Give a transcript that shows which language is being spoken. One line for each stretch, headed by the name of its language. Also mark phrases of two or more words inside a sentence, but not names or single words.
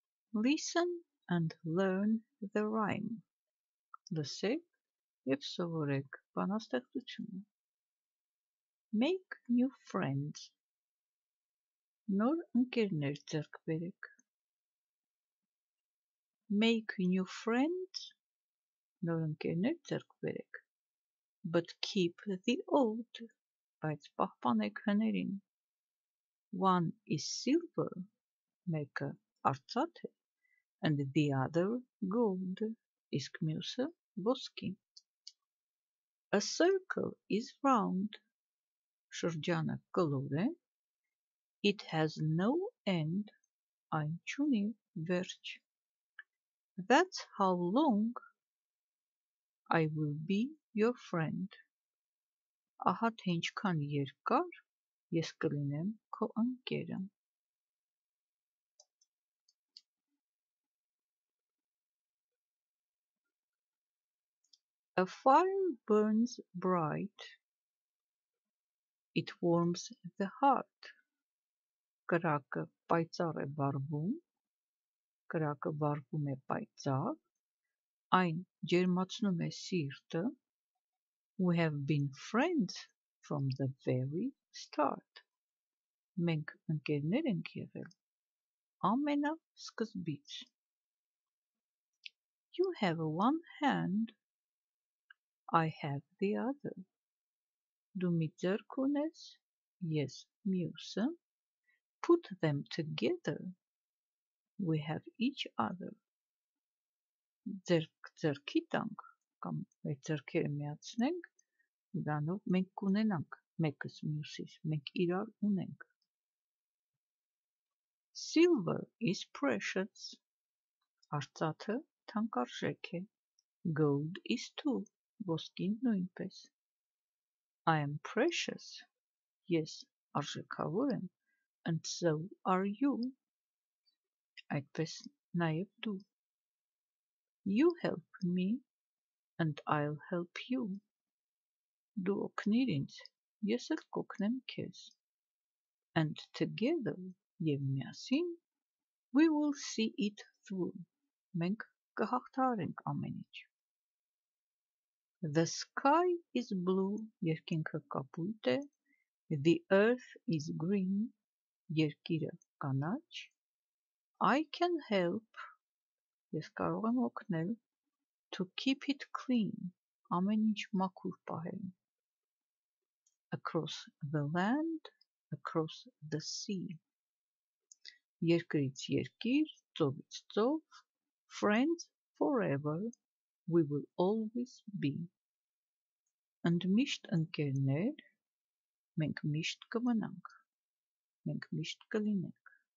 English: Listen and learn the rhyme.
Armenian: Լսեք և սովորեք բանաստեղծությունը.
English: Make new friends.
Armenian: Նոր ընկերներ ձեռք բերեք.
English: Make new friends.
Armenian: Նոր ընկերներ ձեռք բերեք.
English: But keep the old.
Armenian: Բայց պահպանեք հներին.
English: One is silver.
Armenian: Մեկը արծաթ է.
English: And the other gold.
Armenian: Իսկ մյուսը ոսկի.
English: A circle is round.
Armenian: Շրջանը կլոր է.
English: It has no end.
Armenian: Այն չունի վերջ.
English: That's how long I will be your friend.
Armenian: Ահա թե ինչքան երկար ես կլինեմ քո ընկերը.
English: A fire burns bright. It warms the heart.
Armenian: Կրակը պայծառ է վառվում. Կրակը վառվում է պայծառ. Այն ջերմացնում է սիրտը.
English: We have been friends from the very start.
Armenian: Մենք ընկերներ ենք եղել ամենասկզբից.
English: You have one hand. I have the other.
Armenian: Դու մի ձեռք ունես, ես մյուսը.
English: Put them together. We have each other.
Armenian: Ձեռք ձեռքի տանք կամ մեր ձեռքերը միացնենք, դրանով մենք կունենանք մեկս մյուսից, մենք իրար ունենք.
English: Silver is precious.
Armenian: Արծաթը թանկարժեք է.
English: Gold is too.
Armenian: Ոսկին նույնպես.
English: I am precious.
Armenian: Ես արժեքավոր եմ.
English: And so are you.
Armenian: Այդպես նաև դու.
English: You help me. And I'll help you.
Armenian: Դու օգնիր ինձ, ես էլ կօգնեմ քեզ.
English: And together
Armenian: և միասին
English: we will see it through.
Armenian: Մենք կհաղթահարենք ամեն ինչ.
English: The sky is blue.
Armenian: Երկինքը կապույտ է.
English: The earth is green.
Armenian: Երկիրը կանաչ.
English: I can help.
Armenian: Ես կարող եմ օգնել.
English: To keep it clean.
Armenian: Ամեն ինչ մաքուր պահել.
English: Across the land. Across the sea.
Armenian: Երկրից երկիր, ծովից ծով.
English: Friends forever. We will always be.
Armenian: And միշտ ընկերներ, մենք միշտ կմնանք, մենք միշտ կլինենք.